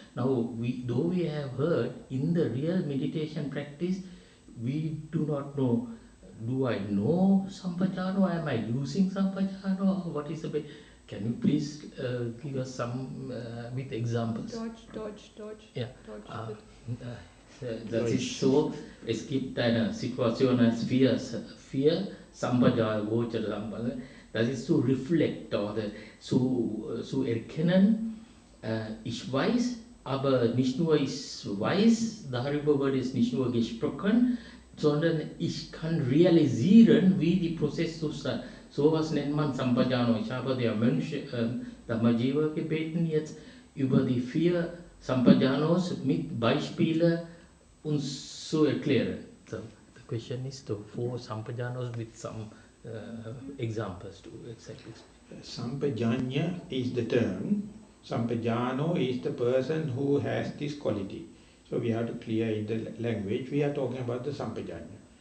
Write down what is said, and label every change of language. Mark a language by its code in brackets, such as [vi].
[en] Now, though we have heard, in the real meditation practice, we do not know. Do I know Sampajano? Am I using Sampajano? What is the way? Can you please give us some with examples? [de] Deutsch. Ja. Deutsch. Das ist so, es gibt eine Situation als vier Sampajano, das ist zu reflect oder zu erkennen, ich weiß, aber nicht nur ich weiß, darüber wird es nicht nur gesprochen, sondern ich kann realisieren, wie die Prozess zustand. Sowas nennt man Sampajano. Ich habe der Mönch Dhammajiva gebeten, jetzt über die 4 Sampajanos mit Beispielen uns zu erklären. [en] So, the question is the 4 Sampajanos with some examples to exactly explain. Sampajanya is the term. Sampajano is the person who has this quality. So we have to clear in the language. We are talking about the Sampajanya.